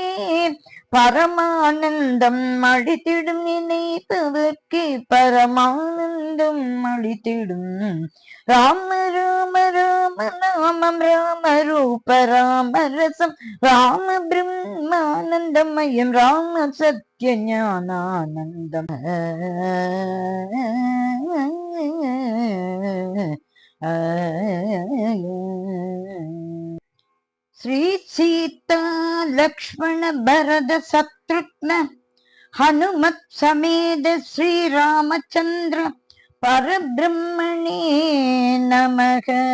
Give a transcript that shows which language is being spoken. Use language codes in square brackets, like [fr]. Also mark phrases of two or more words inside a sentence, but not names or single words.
[ta] பரமானந்தம் அளித்திடும் நினைப்பவர்க்கே பரமானந்தம் அளித்திடும் ராம ராம ராம நாமம் ராம ரூப ராம ரசம் ராம பிரம்மானந்தமயம் ராம சத்ய ஞானானந்தம் [sa] श्री सीता लक्ष्मण भरत शत्रुघ्न हनुमत समेत श्री रामचंद्र परब्रह्मणे नमः।